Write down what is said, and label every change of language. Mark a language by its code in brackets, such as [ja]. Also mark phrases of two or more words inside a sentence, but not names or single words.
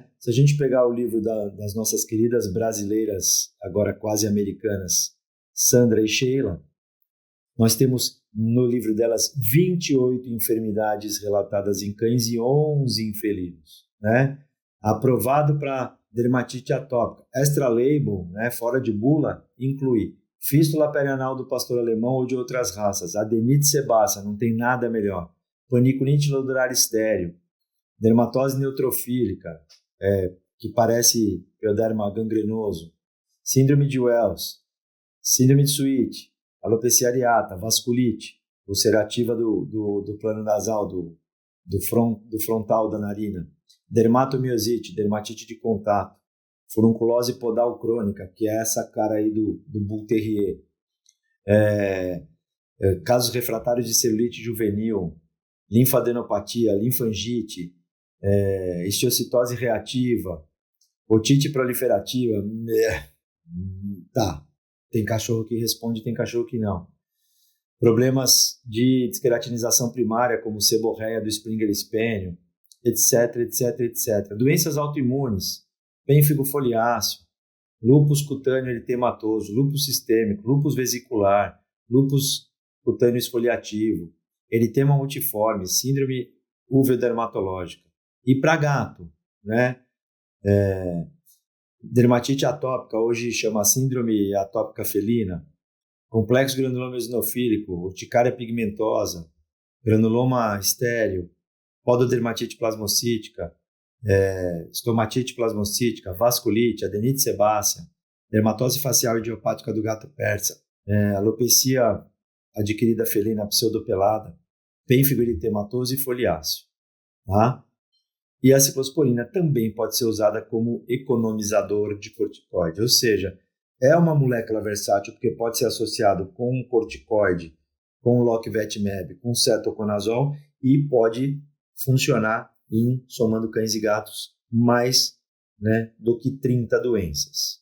[pt] Se a gente pegar o livro das nossas queridas brasileiras, agora quase americanas, Sandra e Sheila, nós temos no livro delas 28 enfermidades relatadas em cães e 11 em felinos, né? Aprovado para dermatite atópica. [en] Extra label, [pt] né, fora de bula, inclui fístula perianal do pastor alemão ou de outras raças, adenite sebácea, não tem nada melhor, paniculite nodular estéreo, dermatose neutrofílica, que parece pioderma gangrenoso, síndrome de Wells, síndrome de Sweet, alopecia areata, vasculite, ulcerativa do plano nasal, do frontal da narina, dermatomiosite, dermatite de contato, furunculose podal crônica, que é essa cara aí do Bull Terrier, casos refratários de celulite juvenil, linfadenopatia, linfangite, histiocytose reativa, otite proliferativa, tá, tem cachorro que responde, tem cachorro que não. Problemas de desqueratinização primária, como seborreia do Springer espênio, etc, etc, etc. Doenças autoimunes, pênfigo foliáceo, lúpus cutâneo eritematoso, lúpus sistêmico, lúpus vesicular, lúpus cutâneo esfoliativo, eritema multiforme, síndrome uveodermatológica. E para gato, né? Dermatite atópica, hoje chama síndrome atópica felina, complexo granuloma eosinofílico, urticária pigmentosa, granuloma estéreo, pododermatite plasmocítica, estomatite plasmocítica, vasculite, adenite sebácea, dermatose facial idiopática do gato persa, alopecia adquirida felina pseudopelada, pênfigo eritematoso e foliáceo. Tá? E a ciclosporina também pode ser usada como economizador de corticoide, ou seja, é uma molécula versátil porque pode ser associado com um corticoide, com locvetimab, com cetoconazol e pode funcionar somando cães e gatos, mais, né, do que 30 doenças.